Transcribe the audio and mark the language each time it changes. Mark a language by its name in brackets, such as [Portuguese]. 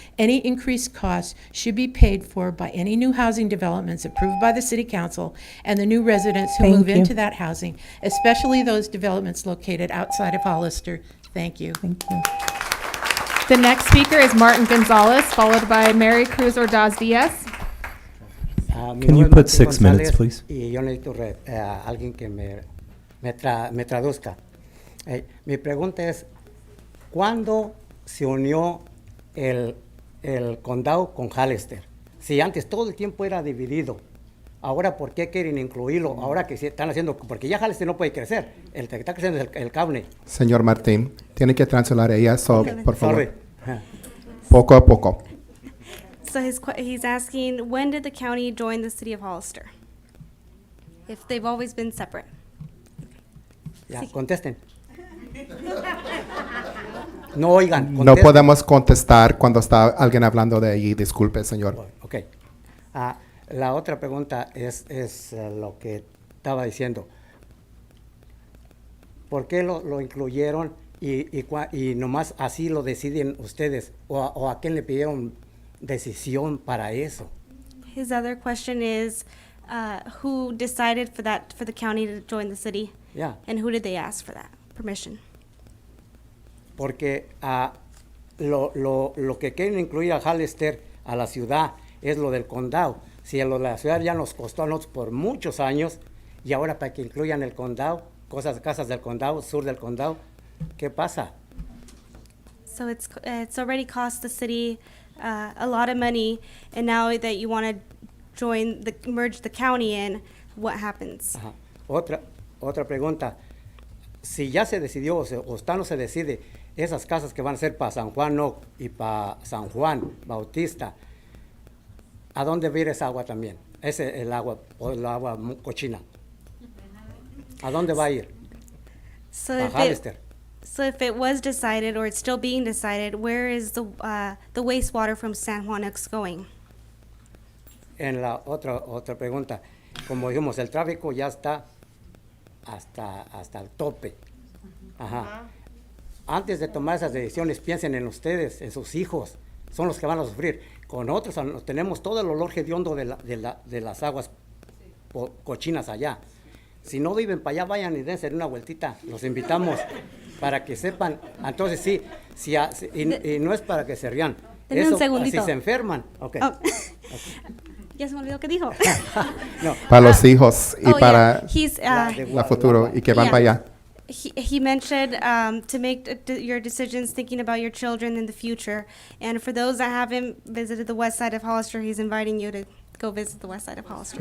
[English] Any increased costs should be paid for by any new housing developments approved by the City Council and the new residents who Thank move you. into that housing, especially those developments located outside of Hollister. Thank you. Thank you. The next speaker is Martin Gonzalez, followed by Mary Cruz Ordaz Diaz. Can you put 6 minutes, please? [Spanish] Y yo necesito alguien que me traduzca. Mi pregunta es, ¿cuándo se unió el condado con Hollister? Si antes todo el tiempo era dividido, ahora ¿por qué quieren incluirlo? Ahora que se están haciendo, porque ya Hollister no puede crecer, el que está creciendo es el cable. Señor Martín, tiene que translatar ella, por favor. [English] Sorry. [Spanish] Poco a poco. [English] So he's asking, when did the county join the city of Hollister? If they've always been separate. [Spanish] Ya, contesten. No oigan, No contesten. podemos contestar cuando está alguien hablando de allí. Disculpe, señor. Ok. La otra pregunta es lo que estaba diciendo. ¿Por qué lo incluyeron y nomás así lo deciden ustedes? ¿O a quién le pidieron decisión para eso? [English] His other question is, who decided for the county to join the city? Yeah. And who did they ask for that permission? [Spanish] Porque lo que quieren incluir a Hollister, a la ciudad, es lo del condado. Si lo de la ciudad ya nos costó a nosotros por muchos años, y ahora para que incluyan el condado, casas del condado, sur del condado, ¿qué pasa? [English] So it's already cost the city a lot of money, and now that you want to merge the county in, what happens? [Spanish] Ajá. Otra pregunta. Si ya se decidió o está no se decide, esas casas que van a ser para San Juan no, y para San Juan Bautista, ¿a dónde va a ir esa agua también? El agua, o el agua cochina. ¿A dónde va a ir? [English] So [Spanish] A Hollister. [English] if it was decided, or it's still being decided, where is the wastewater from San Juanex going? [Spanish] En la otra pregunta, como dijimos, el tráfico ya está hasta el tope. Ajá. Antes de tomar esas decisiones, piensen en ustedes, en sus hijos, son los que van a sufrir. Con otros tenemos todo el olor hediondo de las aguas cochinas allá. Si no viven para allá, vayan y dense una vueltita, los invitamos para que sepan. Entonces sí, y no es para que se rían. Denme un segundito. Si se enferman, okay. Oh. Ya se me olvidó qué dijo. No. Para los hijos y para [English] He's, [Spanish] la futuro y que van para allá. [English] He mentioned to make your decisions thinking about your children in the future. And for those that haven't visited the west side of Hollister, he's inviting you to go visit the west side of Hollister.